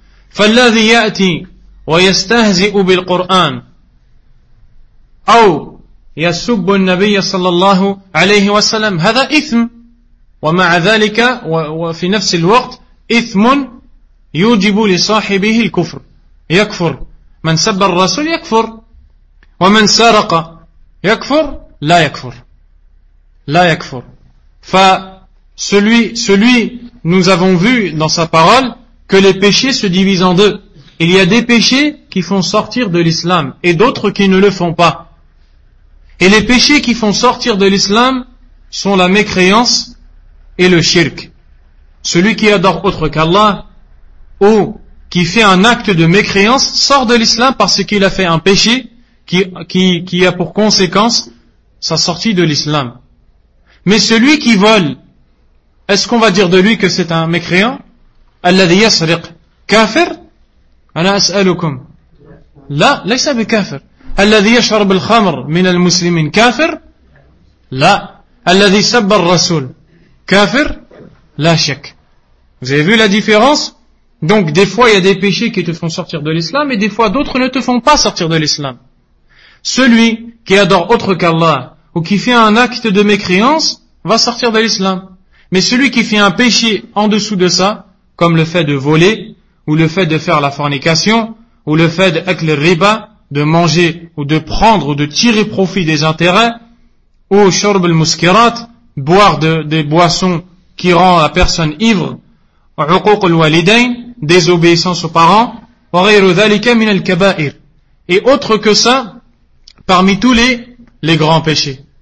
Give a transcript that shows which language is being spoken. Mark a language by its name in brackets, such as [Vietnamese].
[Arabic] فالذي يأتي ويستهزئ بالقرآن أو يسب النبي صلى الله عليه وسلم هذا إثم، ومع ذلك وفي نفس الوقت إثم يوجب لصاحبه الكفر، يكفر. من سب الرسول يكفر، ومن سرق يكفر لا يكفر لا يكفر. [French] فcelui nous avons vu dans sa parole que les péchés se divisent en deux. Il y a des péchés qui font sortir de l'islam et d'autres qui ne le font pas. Et les péchés qui font sortir de l'islam sont la mécréance et le shirk. Celui qui adore autre qu'Allah ou qui fait un acte de mécréance sort de l'islam parce qu'il a fait un péché qui a pour conséquence sa sortie de l'islam. Mais celui qui vole, est-ce qu'on va dire de lui que c'est un mécréant? [Arabic] الذي يسرق كافر انا اسالكم لا ليس بكافر. الذي يشرب الخمر من المسلمين كافر؟ لا. الذي سب الرسول كافر؟ لا شك. [French] Vous avez vu la différence? Donc des fois il y a des péchés qui te font sortir de l'islam et des fois d'autres ne te font pas sortir de l'islam. Celui qui adore autre qu'Allah ou qui fait un acte de mécréance va sortir de l'islam. Mais celui qui fait un péché en dessous de ça, comme le fait de voler ou le fait de faire la fornication ou le fait d'acheter le riba, de manger ou de prendre ou de tirer profit des intérêts, ou [Arabic] shorb al-muskirat, [French] boire des boissons qui rend la personne ivre, [Arabic] uquq al-walidain, [French] désobéissance aux parents, [Arabic] wa ghayru dhalika min al-kaba'ir, [French] et autre que ça parmi tous les grands péchés.